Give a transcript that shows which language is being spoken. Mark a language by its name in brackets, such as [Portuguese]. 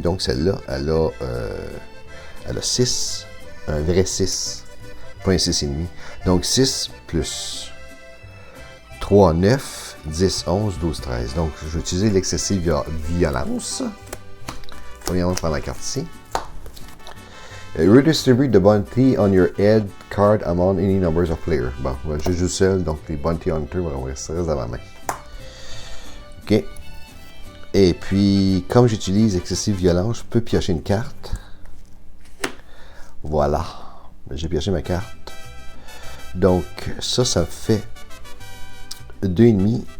[French] Donc, celle-là, elle a 6. Un vrai 6. Pas un 6,5. Donc, 6 plus 3, 9, 10, 11, 12, 13. Donc, je vais utiliser l'excessive violence. Premièrement, je prends la carte ici. [English] Redistribute the bounty on your head card among any numbers of players. [French] Bon, je joue seul, donc les bounty hunters vont rester dans ma main. OK. Et puis, comme j'utilise excessive violence, je peux piocher une carte. Voilà. J'ai pioché ma carte. Donc, ça me fait 2,5.